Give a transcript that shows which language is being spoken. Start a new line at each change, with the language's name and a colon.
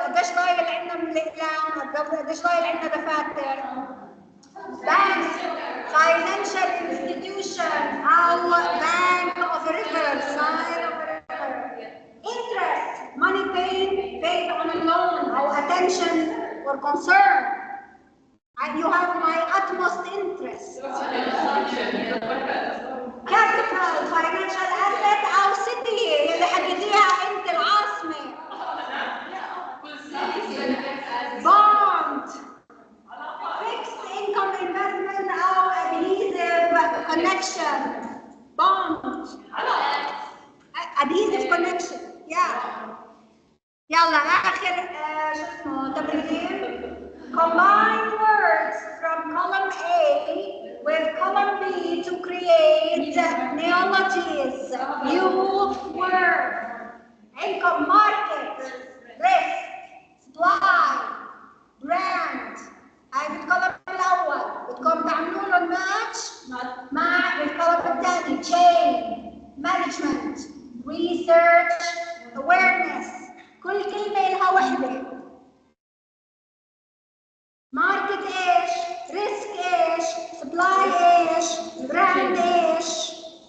Arabic: قديش ضايل عندنا من الأقلام؟ قديش ضايل عندنا دفاتر؟
English: Bank, financial institution أو bank of a river, sign of a river. Interest, money paid on a loan أو attention or concern. And you have my utmost interest. Capital, financial asset أو city
Arabic: اللي حدديها أنت العاصمة.
English: Bond, fixed income investment أو adhesive connection. Bond, adhesive connection.
Arabic: يلا آخر شو اسمه تمرين.
English: Combine words from column A with column B to create neologies. New word. Income, market, risk, supply, brand.
Arabic: هاي بالقلم الأول بدكم تعملوا لهم ماتش مع القلم الثاني.
English: chain, management, research, awareness.
Arabic: كل كلمة لها وحدة. ماركت ايش؟ ريسك ايش؟ سبلاي ايش؟ براند ايش؟